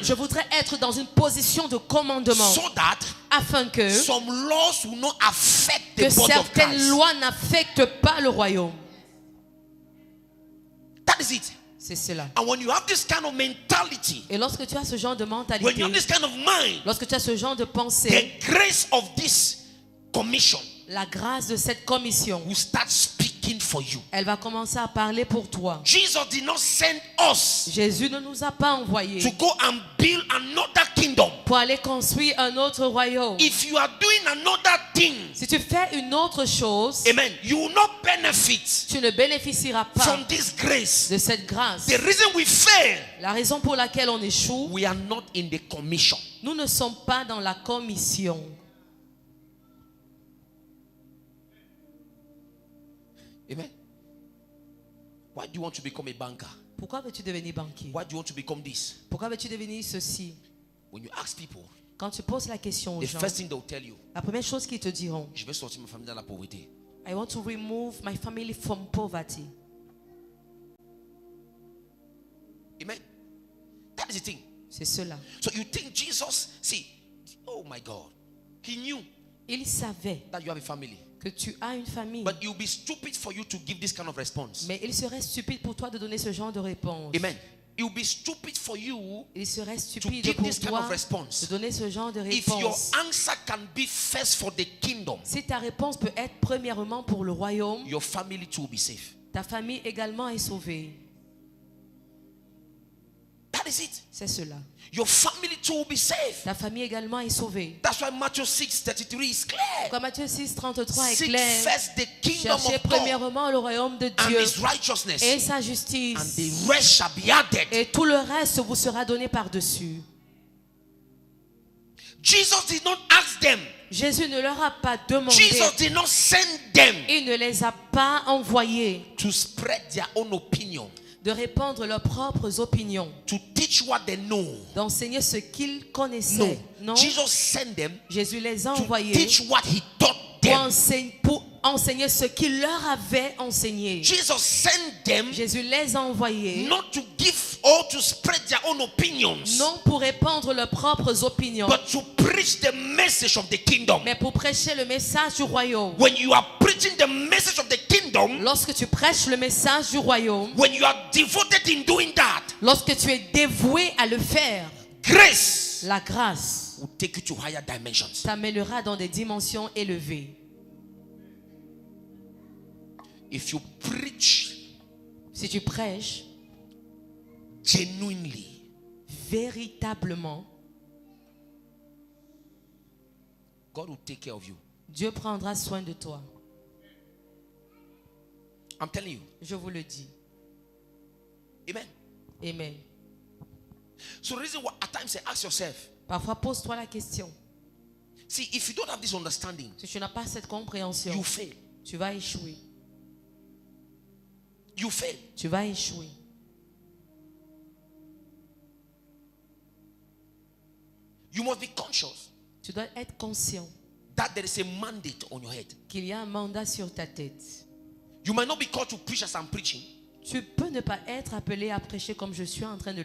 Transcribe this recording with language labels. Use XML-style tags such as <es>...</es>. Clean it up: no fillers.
<fr>je voudrais être dans une position de commandement</fr> <en>so that</en> <fr>afin que</fr> <en>some laws will not affect the body of</en> <fr>certaines</fr> <en>Christ.</en> <fr>lois n'affectent pas le royaume.</fr> <en>That is it.</en> <fr>C'est cela.</fr> <en>And when you have this kind of mentality,</en> <fr>Et lorsque tu as ce genre de</fr> <en>when you</en> <fr>mentalité,</fr> <en>have this kind of mind,</en> <fr>lorsque tu as ce genre de pensée,</fr> <en>the grace of this commission</en> <fr>la grâce de cette commission,</fr> <en>will start speaking for you.</en> <fr>elle va commencer à parler pour toi.</fr> <en>Jesus did not send us</en> <fr>Jésus ne nous a pas envoyés</fr> <en>to go and build another kingdom.</en> <fr>pour aller construire un autre royaume.</fr> <en>If you are doing doing another thing,</en> <fr>si tu fais une autre chose,</fr> <en>amen, you will not benefit</en> <fr>tu ne bénéficieras pas</fr> <en>from this grace.</en> <fr>de cette grâce.</fr> <en>The reason we fail,</en> <fr>La raison pour laquelle on échoue,</fr> <en>we are not in the commission.</en> <fr>nous ne sommes pas dans la commission.</fr> <en>Amen. Why do you want to become a banker?</en> <fr>Pourquoi veux-tu devenir banquier?</fr> <en>Why do you want to become this?</en> <fr>Pourquoi veux-tu devenir ceci?</fr> <en>When you ask people,</en> <fr>Quand tu poses la question aux</fr> <en>the</en> <fr>gens,</fr> <en>first thing they'll tell you,</en> <fr>la première chose qu'ils te diront, je vais sortir ma famille dans la pauvreté.</fr> <en>I want to remove my family from poverty. Amen. That is the thing.</en> <fr>C'est cela.</fr> <en>So you think Jesus, see, oh my God, he knew</en> <fr>Il savait</fr> <en>that you have a family.</en> <fr>que tu as une famille.</fr> <en>But it will be stupid for you to give this kind of response.</en> <fr>Mais il serait stupide pour toi de donner ce genre de réponse.</fr> <en>Amen. It will be stupid for you</en> <fr>Il serait</fr> <en>to</en> <fr>stupide</fr> <en>give</en> <fr>pour</fr> <en>this kind</en> <fr>toi</fr> <en>of response.</en> <fr>de donner ce genre de</fr> <en>If your</en> <fr>réponse.</fr> <en>answer can be first for the kingdom,</en> <fr>Si ta réponse peut être premièrement pour le royaume,</fr> <en>your family too will be safe.</en> <fr>ta famille également est sauvée.</fr> <en>That is it.</en> <fr>C'est cela.</fr> <en>Your family too will be safe.</en> <fr>Ta famille également est sauvée.</fr> <en>That's why Matthew 6:33 is clear.</en> <fr>Comme Matthieu 6, 33 est</fr> <en>Seek</en> <fr>clair.</fr> <en>first the kingdom</en> <fr>Cherchez</fr> <en>of God</en> <fr>premièrement le royaume de</fr> <en>and</en> <fr>Dieu</fr> <en>his righteousness,</en> <fr>et sa</fr> <en>and</en> <fr>justice.</fr> <en>the rest shall be added.</en> <fr>Et tout le reste vous sera donné par-dessus.</fr> <en>Jesus did not ask them.</en> <fr>Jésus ne leur a pas demandé.</fr> <en>Jesus did not send them</en> <fr>Il ne les a pas envoyés</fr> <en>to spread their own opinion,</en> <fr>de répandre leurs propres opinions,</fr> <en>to teach what they know.</en> <fr>d'enseigner ce qu'ils</fr> <en>No.</en> <fr>connaissaient. Non,</fr> <en>Jesus sent them</en> <fr>Jésus les a</fr> <en>to</en> <fr>envoyés</fr> <en>teach what he taught</en> <fr>pour</fr> <en>them.</en> <fr>enseigner ce qu'il leur avait enseigné.</fr> <en>Jesus sent them</en> <fr>Jésus les a envoyés</fr> <en>not to give or to spread their own opinions,</en> <fr>non pour répandre leurs propres opinions,</fr> <en>but to preach the message of the kingdom.</en> <fr>mais pour prêcher le message du royaume.</fr> <en>When you are preaching the message of the kingdom,</en> <fr>Lorsque tu prêches le message du royaume,</fr> <en>when you are devoted in doing that,</en> <fr>lorsque tu es dévoué à le faire,</fr> <en>grace</en> <fr>la grâce</fr> <en>will take you to higher dimensions.</en> <fr>t'amènera dans des dimensions élevées.</fr> <en>If you preach</en> <fr>Si tu prêches</fr> <en>genuinely,</en> <fr>véritablement,</fr> <en>God will take care of you.</en> <fr>Dieu prendra soin de toi.</fr> <en>I'm telling you.</en> <fr>Je vous le dis.</fr> <en>Amen. Amen. So the reason why at times say ask yourself,</en> <fr>Parfois, pose-toi la question.</fr> <en>see, if you don't have this understanding,</en> <fr>Si tu n'as pas cette compréhension,</fr> <en>you fail.</en> <fr>tu vas échouer.</fr> <en>You fail.</en> <fr>Tu vas échouer.</fr> <en>You must be conscious</en> <fr>Tu dois être conscient</fr> <en>that there is a mandate on your head.</en> <fr>qu'il y a un mandat sur ta tête.</fr> <en>You might not be called to preach as I'm preaching,</en> <fr>Tu peux ne pas être appelé à prêcher comme je suis en train de le</fr>